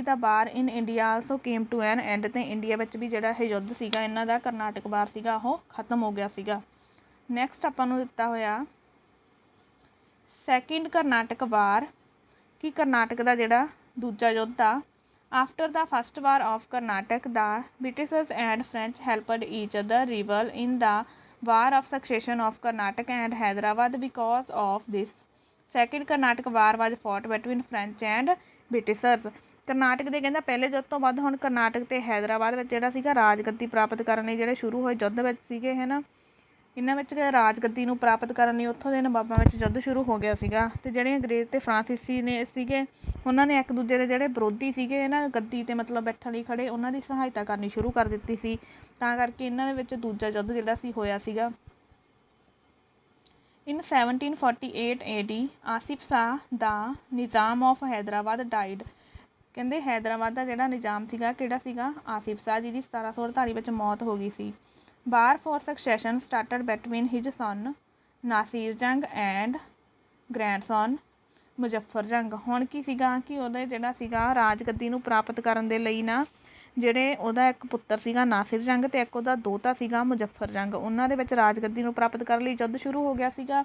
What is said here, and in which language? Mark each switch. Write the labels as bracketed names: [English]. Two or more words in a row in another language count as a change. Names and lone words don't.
[English] The war in India also came to an end. [Punjabi] ਅਤੇ ਇੰਡੀਆ ਵਿੱਚ ਵੀ ਜਿਹੜਾ ਇਹ ਯੁੱਧ ਸੀਗਾ ਇਹਨਾਂ ਦਾ ਕਰਨਾਟਕ ਵਾਰ ਸੀਗਾ ਉਹ ਖਤਮ ਹੋ ਗਿਆ ਸੀਗਾ। ਨੈਕਸਟ ਆਪਾਂ ਨੂੰ ਦਿੱਤਾ ਹੋਇਆ ਸੈਕਿੰਡ ਕਰਨਾਟਕ ਵਾਰ, ਕਿ ਕਰਨਾਟਕ ਦਾ ਜਿਹੜਾ ਦੂਜਾ ਯੁੱਧ ਆ [English] After the First War of Carnatic, the British and French helped each other rival in the War of Succession of Carnatic and Hyderabad. Because of this, Second Carnatic War was fought between French and Britishers. [Punjabi] ਕਰਨਾਟਕ ਦੇ ਕਹਿੰਦਾ ਪਹਿਲੇ ਯੁੱਧ ਤੋਂ ਬਾਅਦ ਹੁਣ ਕਰਨਾਟਕ ਅਤੇ ਹੈਦਰਾਬਾਦ ਵਿੱਚ ਜਿਹੜਾ ਸੀਗਾ ਰਾਜਗੱਦੀ ਪ੍ਰਾਪਤ ਕਰਨ ਲਈ ਜਿਹੜੇ ਸ਼ੁਰੂ ਹੋਏ ਯੁੱਧ ਵਿੱਚ ਸੀਗੇ ਹੈ ਨਾ, ਇਹਨਾਂ ਵਿੱਚ ਰਾਜਗੱਦੀ ਨੂੰ ਪ੍ਰਾਪਤ ਕਰਨ ਲਈ ਉੱਥੋਂ ਦੇ ਨਵਾਬਾਂ ਵਿੱਚ ਯੁੱਧ ਸ਼ੁਰੂ ਹੋ ਗਿਆ ਸੀਗਾ। ਅਤੇ ਜਿਹੜੇ ਅੰਗਰੇਜ਼ ਅਤੇ ਫਰਾਂਸੀਸੀ ਨੇ ਸੀਗੇ, ਉਹਨਾਂ ਨੇ ਇੱਕ ਦੂਜੇ ਦੇ ਜਿਹੜੇ ਵਿਰੋਧੀ ਸੀਗੇ ਨਾ ਗੱਦੀ 'ਤੇ ਮਤਲਬ ਬੈਠਣ ਲਈ ਖੜ੍ਹੇ, ਉਹਨਾਂ ਦੀ ਸਹਾਇਤਾ ਕਰਨੀ ਸ਼ੁਰੂ ਕਰ ਦਿੱਤੀ ਸੀ। ਤਾਂ ਕਰਕੇ ਇਹਨਾਂ ਦੇ ਵਿੱਚ ਦੂਜਾ ਯੁੱਧ ਜਿਹੜਾ ਸੀ ਹੋਇਆ ਸੀਗਾ। [English] In 1748 AD, Asif Shah the Nizam of Hyderabad died. [Punjabi] ਕਹਿੰਦੇ ਹੈਦਰਾਬਾਦ ਦਾ ਜਿਹੜਾ ਨਿਜ਼ਾਮ ਸੀਗਾ ਕਿਹੜਾ ਸੀਗਾ, ਆਸਿਫ ਸ਼ਾਹ, ਜਿਹਦੀ 1748 ਵਿੱਚ ਮੌਤ ਹੋ ਗਈ ਸੀ। [English] War for succession started between his son Nasir Jung and grandson Muzaffar Jung. [Punjabi] ਹੁਣ ਕੀ ਸੀਗਾ ਕਿ ਉਹਦਾ ਜਿਹੜਾ ਸੀਗਾ ਰਾਜਗੱਦੀ ਨੂੰ ਪ੍ਰਾਪਤ ਕਰਨ ਦੇ ਲਈ ਨਾ, ਜਿਹੜੇ ਉਹਦਾ ਇੱਕ ਪੁੱਤਰ ਸੀਗਾ ਨਾਸਿਰ ਜੰਗ ਅਤੇ ਇੱਕ ਉਹਦਾ ਦੋਹਤਾ ਸੀਗਾ ਮੁਜ਼ੱਫਰ ਜੰਗ, ਉਹਨਾਂ ਦੇ ਵਿੱਚ ਰਾਜਗੱਦੀ ਨੂੰ ਪ੍ਰਾਪਤ ਕਰਨ ਲਈ ਯੁੱਧ ਸ਼ੁਰੂ ਹੋ ਗਿਆ ਸੀਗਾ।